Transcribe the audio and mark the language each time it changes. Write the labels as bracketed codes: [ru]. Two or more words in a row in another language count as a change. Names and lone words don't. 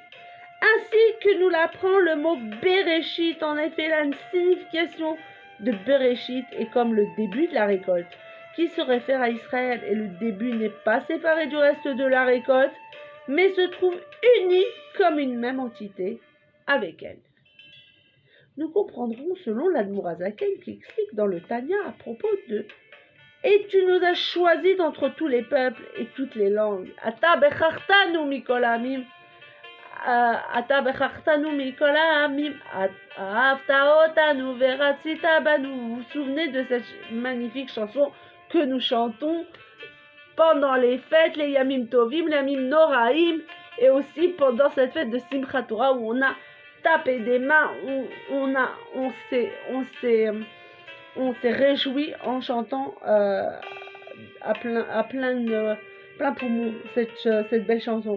[fr] Ainsi que nous l'apprend le mot Bereshit, en effet la signification de Bereshit est comme le début de la récolte, qui se réfère à Israël, et le début n'est pas séparé du reste de la récolte, mais se trouve uni comme une même entité avec elle. Nous comprendrons selon l'Admour Hazaken qui explique dans le Tanya à propos de « Et tu nous as choisis d'entre tous les peuples et toutes les langues. [he] אתה בחרתנו מכל העמים אתה בחרתנו מכל העמים. Ata bechartanu mikol ha'amim. אהבת אותנו ורצית בנו. [fr] » Vous vous souvenez de cette magnifique chanson que nous chantons pendant les fêtes, les [he] ימים טובים, [fr] les [he] ימים נוראים, [fr] et aussi pendant cette fête de Simchat Torah où on a tapé des mains, on s'est réjoui en chantant à plein poumon cette belle chanson.